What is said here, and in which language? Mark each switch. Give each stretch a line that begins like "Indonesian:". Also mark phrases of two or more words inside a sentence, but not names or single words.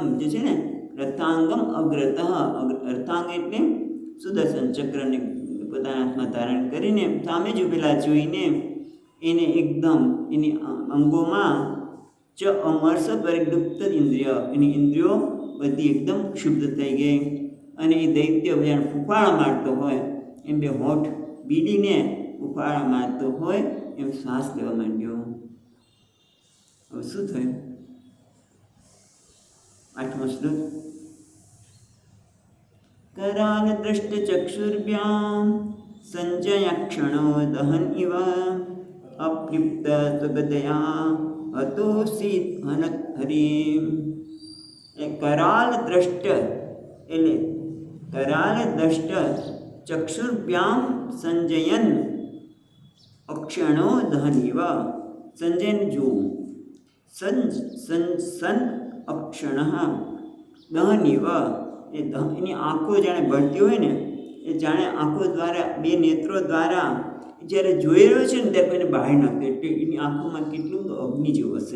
Gujarati: જે છે ને,
Sanskrit: रथांगम अग्रत,
Gujarati: અર્થાંગ એટલે સુદર્શન ચક્રને પોતાના હાથમાં ધારણ કરીને સામે જ ઉભેલા જોઈને એને એકદમ એની અંગોમાં
Sanskrit: अमर्ष परिलुप्त इन्द्रिय,
Gujarati: એની ઇન્દ્રિયો બધી એકદમ ક્ષુબ્ધ થઈ ગઈ અને એ દૈત્ય જાણે ફૂફાળા મારતો હોય એમ બે હોઠ બીડીને ફૂફાળા મારતો હોય એમ શ્વાસ લેવા માંડ્યો. હવે શું થયું? 8મો શ્લોક.
Sanskrit: कराल दृष्ट चक्षुर्भ्यां संजयक्षणो दहन इव अप्लिप्त सुगदया हतोऽसि हनत हरिं. कराल द्रष्ट એટલે कराल द्रष्ट चक्षुर्भ्याम संजयन अक्षणो दहन इव.
Gujarati: સંજયન જોવું,
Sanskrit: सन अक्षण दहन इव,
Gujarati: એની આંખો જાણે બળતી હોય ને, એ જાણે આંખો દ્વારા, બે નેત્રો દ્વારા જ્યારે જોઈ રહ્યો છે ને ત્યારે એને બહાર નાખે એટલે એની આંખોમાં કેટલું તો અગ્નિ જેવું હશે.